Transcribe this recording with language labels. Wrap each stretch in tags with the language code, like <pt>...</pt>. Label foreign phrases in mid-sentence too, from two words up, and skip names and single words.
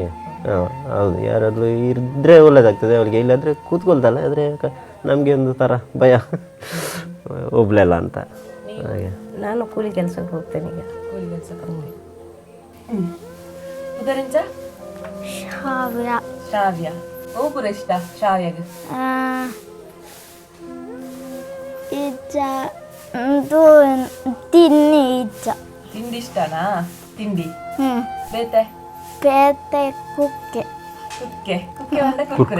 <kn>ಹಾಂ ಹೌದು, ಯಾರಾದರೂ ಇದ್ದರೆ ಒಳ್ಳೇದಾಗ್ತದೆ ಅವರಿಗೆ, ಇಲ್ಲಾಂದರೆ ಕೂತ್ಕೊಳ್ತಲ್ಲ, ಆದರೆ ನಮಗೆ ಒಂದು ಥರ ಭಯ ಒಬ್ಳೆಲ್ಲ ಅಂತ. ಹಾಗೆ ನಾನು ಕೂಲಿ ಕೆಲಸಕ್ಕೆ ಹೋಗ್ತೇನೆ ಈಗ. ಕೂಲಿ ಕೆಲಸಕ್ಕೆ ಹೋಗ್ತೀನಿ. ಉದರಿಂಚ ಶ್ರಾವ್ಯ ಶ್ರಾವ್ಯ ಒಬ್ಬರು ಇಷ್ಟ ಶ್ರಾವ್ಯಗೆ ಇಜ್ಜ ಇದು ತಿನ್ನಿ ಇಜ್ಜ ತಿಂಡಿ ಇಷ್ಟನಾ? ತಿಂಡಿ</kn> <tcy>ಬೇತೆ ಬೇತೆ ಕುಕ್ಕೆ ಕುಕ್ಕೆ ಕುಕ್ಕೆ ಒಂದ ಕುರ್ಕುರೆ</tcy>